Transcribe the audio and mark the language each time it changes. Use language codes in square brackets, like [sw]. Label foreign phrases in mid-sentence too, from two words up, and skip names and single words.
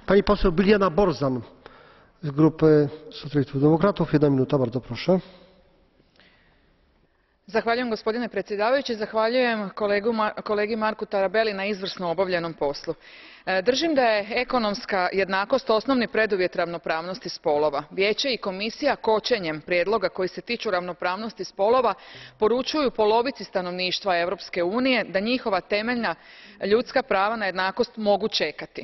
[pl] Pani poseł Biljana Borzan z grupy Socjalistów i Demokratów. 1 minuta, bardzo proszę. [hr] Zahvaljujem gospodine predsjedavajući, zahvaljujem kolegi Marku Tarabelli na izvrsno obavljenom poslu. Držim da je ekonomska jednakost osnovni preduvjet ravnopravnosti spolova. Vijeće i komisija kočenjem prijedloga koji se tiču ravnopravnosti spolova poručuju polovici stanovništva Europske unije da njihova temeljna ljudska prava na jednakost mogu čekati.